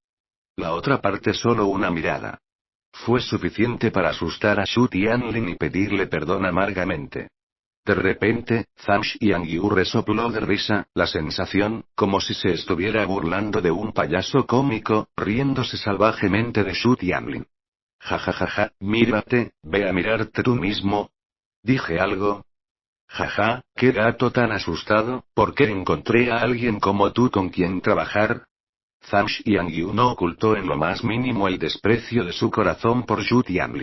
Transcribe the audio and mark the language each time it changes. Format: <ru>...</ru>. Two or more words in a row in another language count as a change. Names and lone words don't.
<es>La otra parte solo una mirada. Fue suficiente para asustar a Shu Tianlin y pedirle perdón amargamente. De repente, Zhang Xiangyu resopló de risa, la sensación, como si se estuviera burlando de un payaso cómico, riéndose salvajemente de Shu Tianlin. Ja ja ja ja, mírate, ve a mirarte tú mismo. ¿Dije algo? Jaja, qué gato tan asustado, ¿por qué encontré a alguien como tú con quien trabajar? Zhang Xiangyu no ocultó en lo más mínimo el desprecio de su corazón por Shu Tianlin.</es>